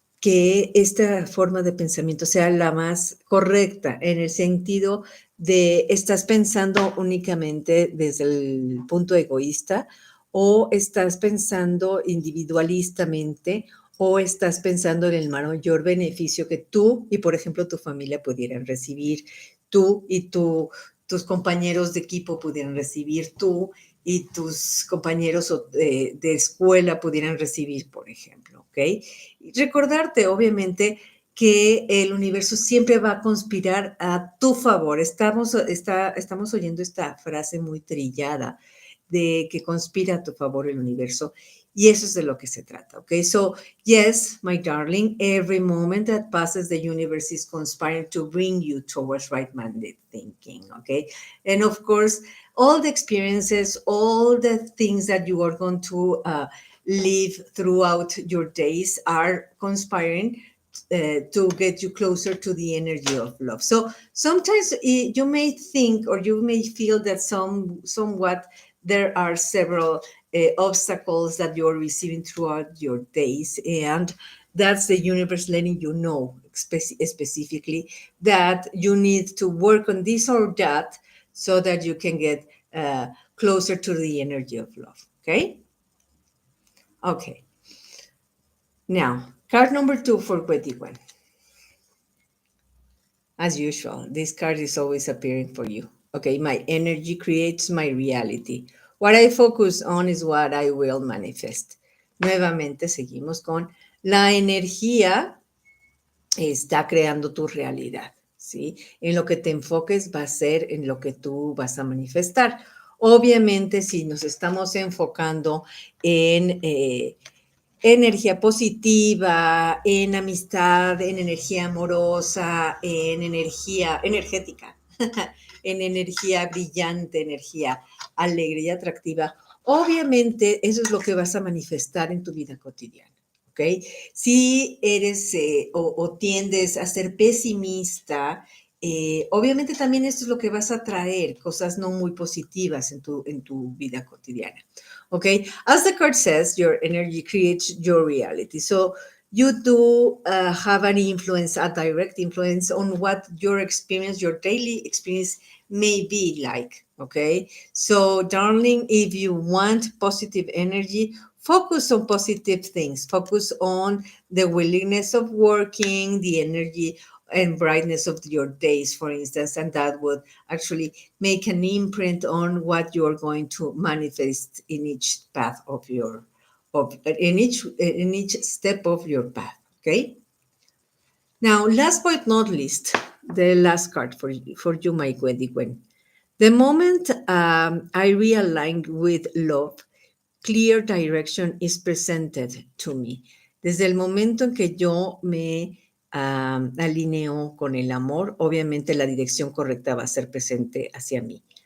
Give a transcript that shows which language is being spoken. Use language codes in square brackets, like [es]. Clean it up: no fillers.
[es] que esta forma de pensamiento sea la más correcta, en el sentido de estás pensando únicamente desde el punto egoísta o estás pensando individualistamente o estás pensando en el mayor beneficio que tú y, por ejemplo, tu familia pudieran recibir, tú y tus compañeros de equipo pudieran recibir, tú y tus compañeros de escuela pudieran recibir, por ejemplo, ¿ok? Y recordarte, obviamente, que el universo siempre va a conspirar a tu favor. Estamos oyendo esta frase muy trillada de que conspira a tu favor el universo. Y eso es de lo que se trata, ¿ok? [en] So, yes, my darling, every moment that passes, the universe is conspiring to bring you towards right-minded thinking, ¿ok? And of course, all the experiences, all the things that you are going to live throughout your days are conspiring to get you closer to the energy of love. So sometimes you may think or you may feel that somewhat there are several obstacles that you're receiving throughout your days, and that's the universe letting you know specifically that you need to work on this or that so that you can get closer to the energy of love. Okay? Okay. Now, card number 2 for Kwetiwan. As usual, this card is always appearing for you. Okay, my energy creates my reality. What I focus on is what I will manifest. [es] Nuevamente seguimos con la energía está creando tu realidad, ¿sí? En lo que te enfoques va a ser en lo que tú vas a manifestar. Obviamente, si nos estamos enfocando en energía positiva, en amistad, en energía amorosa, en energía energética, en energía brillante, energía alegre y atractiva, obviamente eso es lo que vas a manifestar en tu vida cotidiana. ¿Ok? Si eres o tiendes a ser pesimista, obviamente también esto es lo que vas a traer, cosas no muy positivas en tu vida cotidiana. [en] Okay, as the card says, your energy creates your reality. So you do have an influence, a direct influence on what your experience, your daily experience may be like. Okay, so darling, if you want positive energy, focus on positive things. Focus on the willingness of working, the energy and brightness of your days, for instance, and that would actually make an imprint on what you're going to manifest in each path of your in each step of your path. Okay. Now, last but not least, the last card for you, my Gwen. The moment I realign with love, clear direction is presented to me. [es] Desde el momento en que yo me alineo con el amor, obviamente la dirección correcta va a ser presente hacia mí.